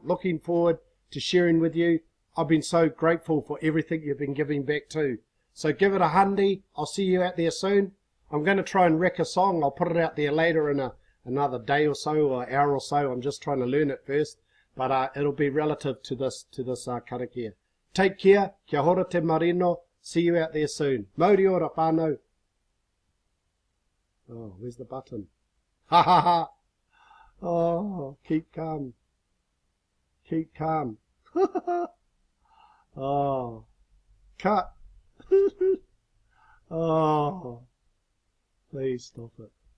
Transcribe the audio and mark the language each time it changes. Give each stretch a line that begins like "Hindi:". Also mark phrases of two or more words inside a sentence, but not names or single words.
English: Looking forward to sharing with you. I've been so grateful for everything you've been giving back too. So give it a hundi. I'll see you out there soon. I'm going to try and wreck a song. I'll put it out there later in another day or so or hour or so. I'm just trying to learn it first. But it'll be relative to this karakia. Take care.
Māori: Kia hora te Marino.
English: See you out there soon.
Māori: Mauri ora whānau.
English: Oh, where's the button? Ha ha ha. Oh, keep calm. Keep calm. Oh, cut. Oh, please stop it.